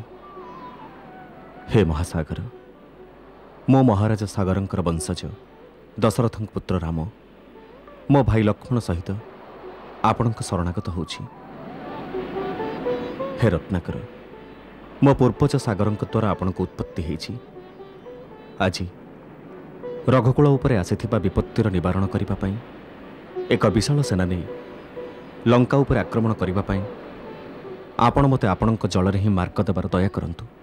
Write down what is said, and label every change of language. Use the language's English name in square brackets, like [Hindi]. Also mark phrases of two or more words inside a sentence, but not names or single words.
[Odia] ହେ ମହାସାଗର ମୋ ମହାରାଜ ସାଗରଙ୍କର ବଂଶଜ ଦଶରଥ ପୁତ୍ର ରାମ ମୋ ଭାଇ ଲକ୍ଷ୍ମଣ ସହିତ ଆପଣ ଶରଣାଗତ ହୋଇଛି। ହେ ରତ୍ନାକର ମୋ ପୂର୍ବଜ ସାଗରଙ୍କ ଦ୍ୱାରା ଆପଣ ଉତ୍ପତ୍ତି ହୋଇଛି। ଆଜି ରଘୁକୁଳ ଉପରେ ଆସିଥିବା ବିପତ୍ତିର ନିବାରଣ କରିବା ପାଇଁ ଏକ ବିଶାଳ ସେନା ନେଇ ଲଙ୍କା ଉପର ଆକ୍ରମଣ କରିବା ପାଇଁ ଆପଣ ମତେ ଆପଣଙ୍କ ଜଳ ରେ ହିଁ ମାର୍ଗ ଦେବାର ଦୟା କରନ୍ତୁ।